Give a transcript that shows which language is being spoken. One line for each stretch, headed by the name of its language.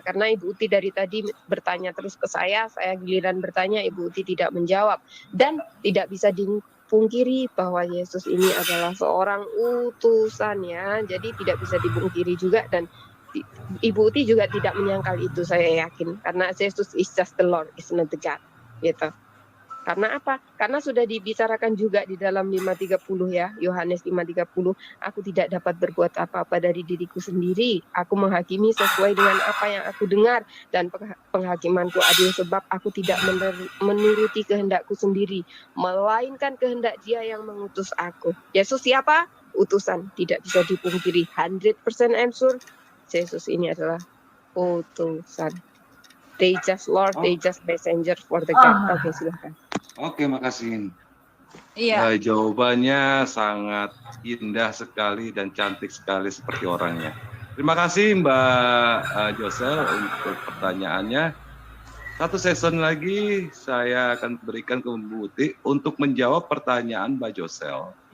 Indonesian: Karena Ibu Uti dari tadi bertanya terus ke saya giliran bertanya, Ibu Uti tidak menjawab. Dan tidak bisa dipungkiri bahwa Yesus ini adalah seorang utusan ya. Jadi tidak bisa dipungkiri juga, dan Ibu Uti juga tidak menyangkal itu, saya yakin. Karena
English: Yesus is just the Lord, is not the God.
Indonesian: Gitu. Karena apa? Karena sudah dibicarakan juga di dalam 5:30 ya, Yohanes 5:30, aku tidak dapat berbuat apa-apa dari diriku sendiri. Aku menghakimi sesuai dengan apa yang aku dengar, dan penghakimanku adil sebab aku tidak menuruti kehendakku sendiri, melainkan kehendak Dia yang mengutus aku. Yesus siapa? Utusan, tidak bisa dipungkiri.
English: 100% answer,
Indonesian: Yesus ini adalah utusan.
English: They just Lord, they just messenger for the God.
Indonesian: Oke, silakan. Oke, makasih. Iya. Jawabannya sangat indah sekali dan cantik sekali seperti orangnya. Terima kasih Mbak Josel untuk pertanyaannya. Satu season lagi saya akan berikan ke Bu Uti untuk menjawab pertanyaan Mbak Josel.